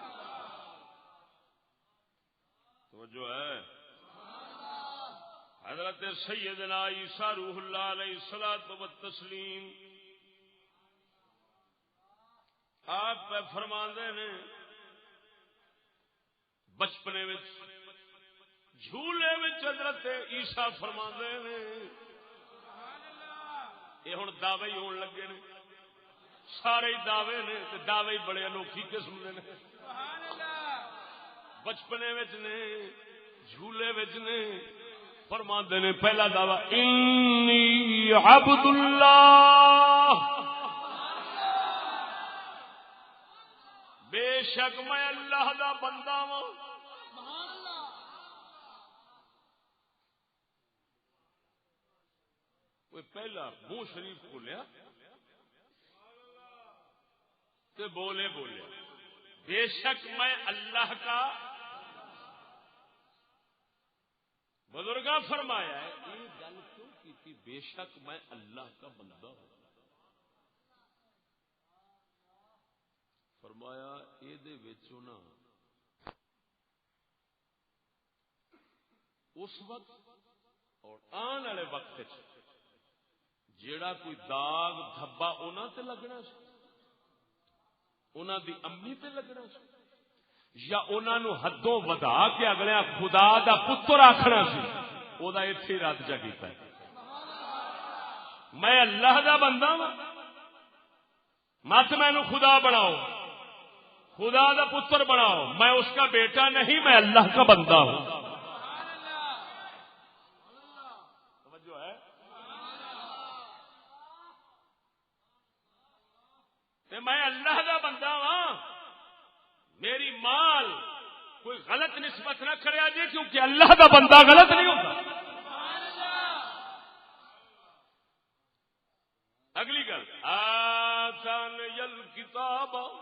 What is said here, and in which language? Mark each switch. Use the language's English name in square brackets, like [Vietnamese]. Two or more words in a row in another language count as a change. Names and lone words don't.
[Punjabi] توجہ ہے حضرت سیدنا عیسیٰ روح اللہ علیہ الصلوۃ والتسلیم آپ فرماندے نے بچپنے وچ جھولے وچ حضرت عیسیٰ فرماندے نے یہ ہن دعوے ہی ہون لگے نے سارے ہی دعوے نے تے دعوے ہی بڑے انوکھی قسم دے نے بچپنے وچ نے جھولے وچ نے فرماندے نے پہلا دعویٰ [Arabic] انی عبد اللہ [Punjabi] بے شک میں اللہ دا بندہ ہوں کوئی پہلا منہ شریف کھولیا تے بولے بے شک میں اللہ کا بزرگاں فرمایا ہے یہ گل کیوں کی تھی بے شک میں اللہ کا بندہ ہوں فرمایا یہ نا اس وقت اور آن والے وقت جیڑا کوئی داغ دھبا انہاں تے لگنا سی انہاں دی امی تے لگنا سی یا انہاں نو حدوں ودا کے اگلے خدا دا پتر آکھنا سی او دا ایتھے رد جا کیتا ہے میں اللہ دا بندہ ہوں مت مینوں خدا بناؤ خدا دا پتر بناؤ [Urdu] میں اس کا بیٹا نہیں میں اللہ کا بندہ ہوں [Punjabi] توجہ ہے تے میں اللہ دا بندہ ہاں میری مال کوئی غلط نسبت نہ کرے جی کیونکہ اللہ دا بندہ غلط نہیں ہوتا اگلی گل [Arabic] آتان یل کتاب